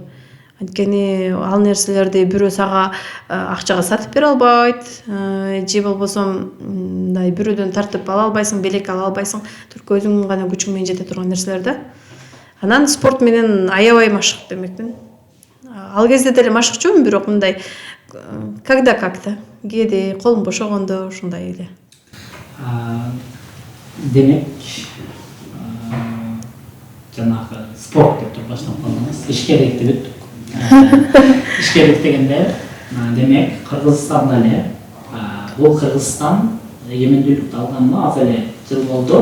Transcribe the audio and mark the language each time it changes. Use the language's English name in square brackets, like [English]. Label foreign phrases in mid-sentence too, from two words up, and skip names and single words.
[Kyrgyz] Анткени ал нерселерди бирөө сага акчага сатып бере албайт, же болбосо мындай бирөөдөн тартып ала албайсың, белек ала албайсың, только өзүңдүн гана күчүң менен жете турган нерселер да. Анан спорт менен аябай машык демекмин. Ал кезде деле машыкчумун, бирок мындай [Russian] когда как-то, [Kyrgyz] кээде колум бошогондо ушундай эле. Демек, жанагы спорт деп туруп баштап калдыңыз. Ишкерликти бүттүк. Ишкерлик дегенде, демек, Кыргызстанда эле, бул Кыргызстан эгемендүүлүктү алганына аз эле жыл болду.